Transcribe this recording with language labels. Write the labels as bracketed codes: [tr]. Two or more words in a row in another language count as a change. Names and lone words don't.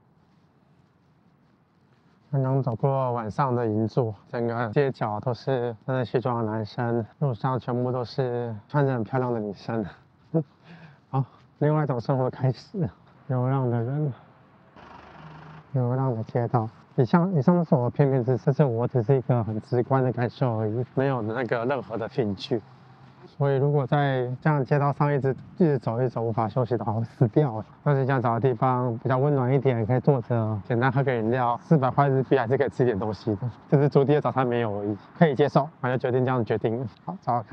[zh] 刚剛走過晚上的銀座，整個街角都是穿着西裝的男生，路上全部都是穿着很漂亮的女生。好，另外一種生活開始，流浪的人，流浪的街道。以上是我的片面之詞，這我只是一個很直觀的感受而已，沒有那個任何的憑據。所以如果在這樣街道上一直走無法休息的話，會死掉了。但是想找個地方比較溫暖一點，可以坐着簡單喝個飲料，400塊日幣還是可以吃點東西的。就是築地的早餐沒有而已，可以接受，我就決定這樣決定了。好，找找看。